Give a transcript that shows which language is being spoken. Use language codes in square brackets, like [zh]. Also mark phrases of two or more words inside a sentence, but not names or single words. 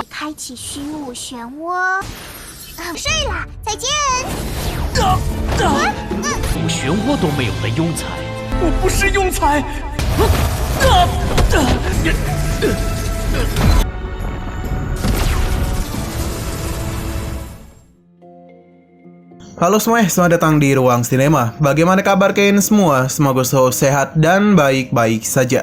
[zh] 开启虚无漩涡。睡了，再见。漩涡都没有的庸才，我不是庸才。 [id] Halo semuanya, selamat datang di Ruang Sinema. Bagaimana kabar kalian semua? Semoga selalu sehat dan baik-baik saja.